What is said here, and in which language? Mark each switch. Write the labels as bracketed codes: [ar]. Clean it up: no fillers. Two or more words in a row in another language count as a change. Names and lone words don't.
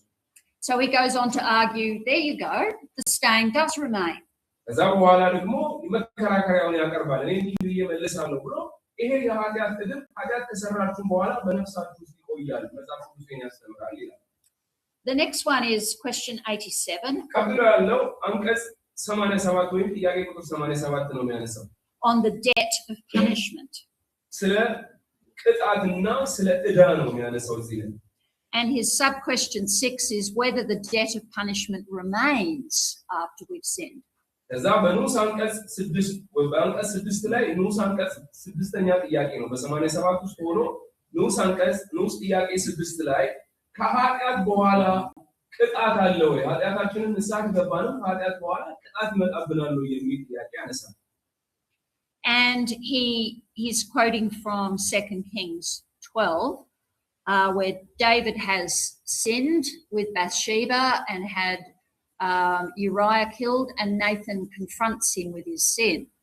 [en] So he goes on to argue, there you go, the stain does remain. [am] ከዛ በኋላ ደግሞ መከራከሪያውን ያቀርባል። እኔ እንዲህ እየመለሳለሁ ብሎ ይሄ የኃጢአት እድፍ ኃጢአት ከሰራችሁ በኋላ በነፍሳችሁ ውስጥ ይቆያል፣ መጽሐፍ ቅዱስን ያስተምራል ይላል። [en] The next one is question 87. [am] ቀጥሎ ያለው አንቀጽ 87 ወይም ጥያቄ ቁጥር 87 ነው የሚያነሳው። [en] On the debt of punishment. [am] ስለ ቅጣትና ስለ ዕዳ ነው የሚያነሳው እዚህ ላይ። [en] And his sub-question 6 is whether the debt of punishment remains after we've sinned. [am] ከዛ በንዑስ አንቀጽ 6 ወይ በአንቀጽ 6 ላይ ንዑስ አንቀጽ 6ኛ ጥያቄ ነው። በ87 ውስጥ ሆኖ ንዑስ ጥያቄ 6 ላይ ከኃጢአት በኋላ ቅጣት አለ ወይ? ኃጢአታችንን ንስሐ ከገባን ከኃጢአት በኋላ ቅጣት ይመጣብናል ወይ የሚል ጥያቄ ያነሳል። [en] And he's quoting from 2 Kings 12, where David has sinned with Bathsheba and had Uriah killed, and Nathan confronts him with his sin.